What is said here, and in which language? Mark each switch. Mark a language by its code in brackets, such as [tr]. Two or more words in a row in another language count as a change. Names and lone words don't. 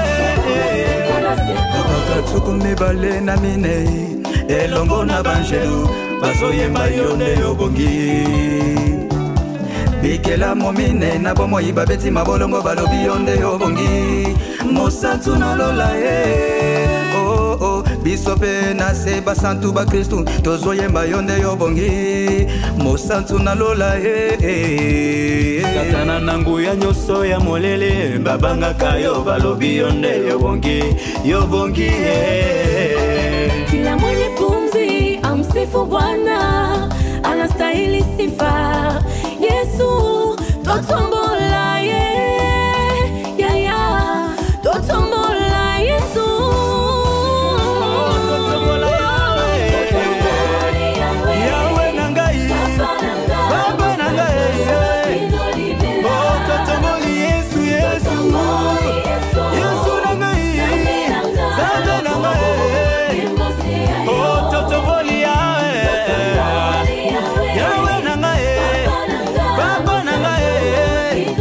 [ln] bakatuku mibale na minei elongo na banjelu bazoyemba yo nde yobongi bikela momine na bomoi babeti mabolongo balobi yo nde yobongi mosantu nolola biso pe na se basantu ba Kristu tozoyemba yo nde yobongi mosantu nalola satana nangu ya nyonso ya molele babangaka yo balobi yo nde yobongi [sw] kila mwenye pumzi amsifu Bwana anastahili sifa Yesu [ln] totombola totombola Yesu yawe nangai baba nangai totomboli Yesu nangai baba nangai totomboli yawe nangai baba nangai